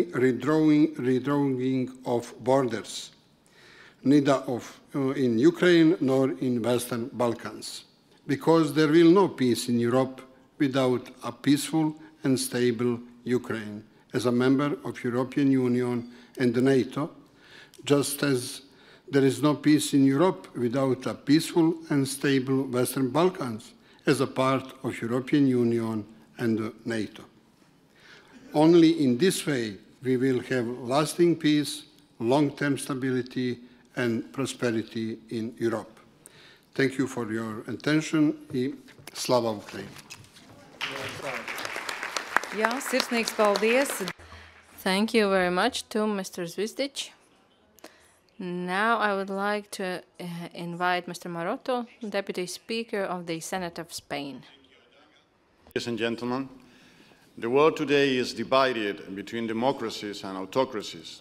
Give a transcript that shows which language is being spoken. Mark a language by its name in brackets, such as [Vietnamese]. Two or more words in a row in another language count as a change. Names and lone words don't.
[English] redrawing of borders, neither in Ukraine nor in Western Balkans, because there will no peace in Europe without a peaceful and stable Ukraine as a member of European Union and NATO, just as there is no peace in Europe without a peaceful and stable Western Balkans as a part of European Union and NATO. Only in this way we will have lasting peace, long-term stability and prosperity in Europe. Thank you for your attention. [Ukrainian] Slava Ukraini! [Latvian] Jā, sirsnīgs paldies. [English] Thank you very much to Mr. Zvizdic. Now I would like to invite Mr. Maroto, Deputy Speaker of the Senate of Spain. Ladies and gentlemen, the world today is divided between democracies and autocracies.